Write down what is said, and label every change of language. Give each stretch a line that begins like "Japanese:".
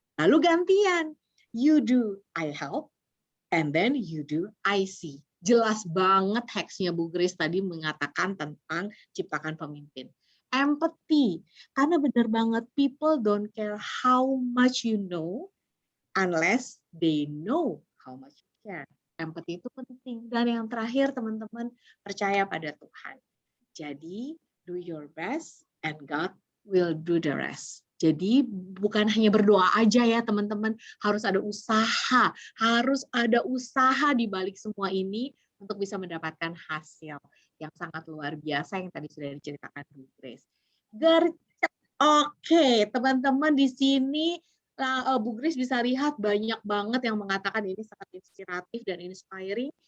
Indonesian: Lalu gantian,
English: you do, I help, and then you do, I see.
Indonesian: Jelas banget hacksnya Bu Grace tadi mengatakan tentang ciptakan pemimpin.
English: Empathy,
Indonesian: karena benar banget
English: people don't care how much you know unless they know how much you care.
Indonesian: Empathy itu penting. Dan yang terakhir teman-teman, percaya pada Tuhan. Jadi
English: do your best and God will do the rest.
Indonesian: Jadi bukan hanya berdoa aja ya teman-teman, harus ada usaha di balik semua ini untuk bisa mendapatkan hasil yang sangat luar biasa yang tadi sudah diceritakan Bu Grace. Gercep. Oke, teman-teman di sini Bu Grace bisa lihat banyak banget yang mengatakan ini sangat inspiratif dan inspiring.